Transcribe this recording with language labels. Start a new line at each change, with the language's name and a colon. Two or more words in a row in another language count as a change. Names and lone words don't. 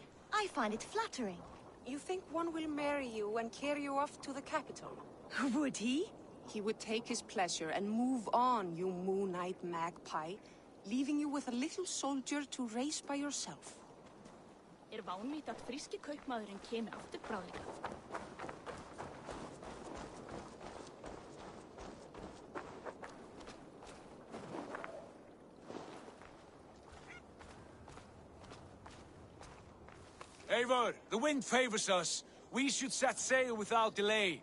English: I find it flattering. You think one will marry you and carry you off to the capital? Would he? He would take his pleasure and move on, you moon-eyed magpie, leaving you with a little soldier to raise by yourself.
Icelandic: Vánlegt að fríski kaupmaðurinn kemur aftur bráðlega.
English: Eivor, the wind favors us. We should set sail without delay.